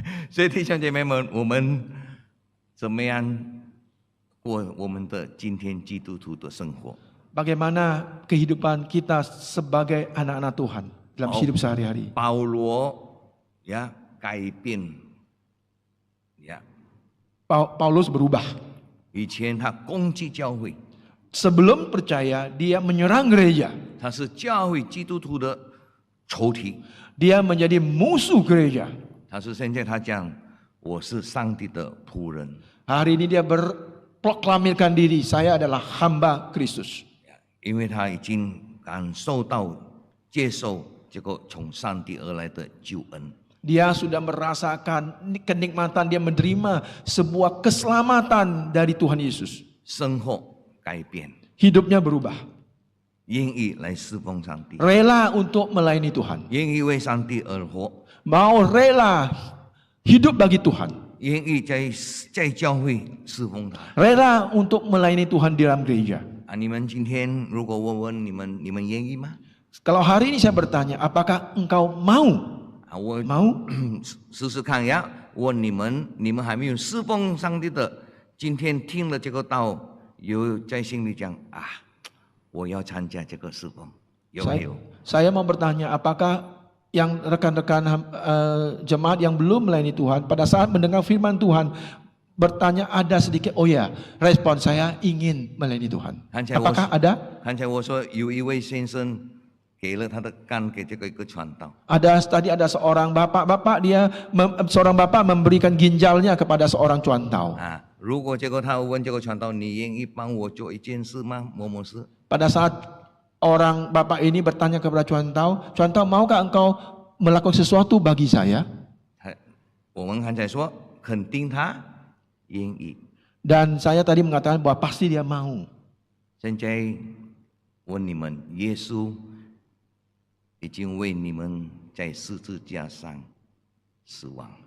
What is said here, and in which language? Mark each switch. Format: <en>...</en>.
<zh>所以弟兄姐妹们，我们怎么样过我们的今天基督徒的生活？</zh> <id>Bagaimana kehidupan kita sebagai anak-anak Tuhan dalam hidup sehari-hari?</id> <zh>保罗呀改变呀，</zh> <id>Paulus berubah.</id> <zh>以前他攻击教会，</zh> <id>Sebelum percaya, dia menyerang gereja.</id> <zh>他是教会基督徒的仇敌。</zh> <id>Dia menjadi musuh gereja.</id> <zh>他是现在他讲，我是上帝的仆人。</zh> <id>Hari ini dia berproklamirkan diri, saya adalah hamba Kristus.</id> <zh>因为他已经感受到接受这个从上帝而来的救恩。</zh> <id>Dia sudah merasakan kenikmatan, dia menerima sebuah keselamatan dari Tuhan Yesus.</id> <zh>生活改变，</zh> <id>Hidupnya berubah.</id> <zh>愿意来侍奉上帝，</zh> <id>rela untuk melayani Tuhan,</id> <zh>愿意为上帝而活，</zh> <id>mau rela hidup bagi Tuhan,</id> <zh>愿意在教会侍奉他。</zh> <id>rela untuk melayani Tuhan di dalam gereja.</id> <zh>你们今天如果问你们愿意吗？</zh> <id>Kalau hari ini saya bertanya, apakah engkau mau?</id> <zh>我</zh> <id>Mau?</id> <zh>试试看呀。问你们还没有侍奉上帝的，今天听了这个道，有在心里讲啊，我要参加这个侍奉，有没有？</zh> <id>Saya mau bertanya, apakah yang rekan-rekan jemaat yang belum melayani Tuhan pada saat mendengar firman Tuhan bertanya ada sedikit, oh ya, respon saya ingin melayani Tuhan. Apakah ada?</id> <zh>刚才我说有一位先生给了他的肝给这个一个传道，</zh> <id>Tadi ada seorang bapak seorang bapak memberikan ginjalnya kepada seorang cuantau.</id> <zh>如果结果他问这个传道，你愿意帮我做一件事吗？某某事。</zh> <id>Pada saat orang bapak ini bertanya kepada cuantau, maukah engkau melakukan sesuatu bagi saya?</id> <zh>我们刚才说肯定他愿意。</zh> <id>Dan saya tadi mengatakan bahwa pasti dia mau.</id> <zh>现在问你们，耶稣已经为你们在十字架上死亡。</zh>